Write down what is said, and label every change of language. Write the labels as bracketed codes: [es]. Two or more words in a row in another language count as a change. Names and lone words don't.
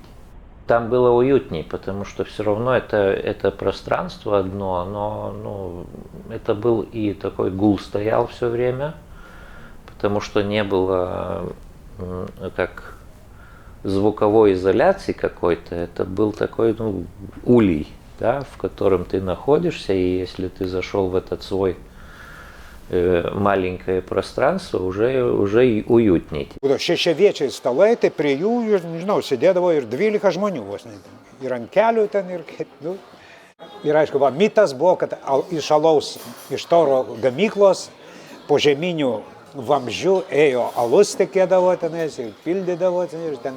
[ru] Там было уютней, потому что все равно это пространство одно, но это был и такой гул стоял все время, потому что не было как звуковой изоляции какой-то, это был такой, улей, да, в котором ты находишься, и если ты зашел в этот свой маленькое пространство, уже уютней. [lt] Šešiaviečiai stalai, tai prie jų, nežinau, sėdėdavo ir 12 žmonių vos ne. Ir ant kelių ten, ir kaip, Ir aišku, mitas buvo, kad iš alaus, iš tauro gamyklos, po žeminių vamzdžių ėjo alus tekėdavo tenais ir pildydavo ten.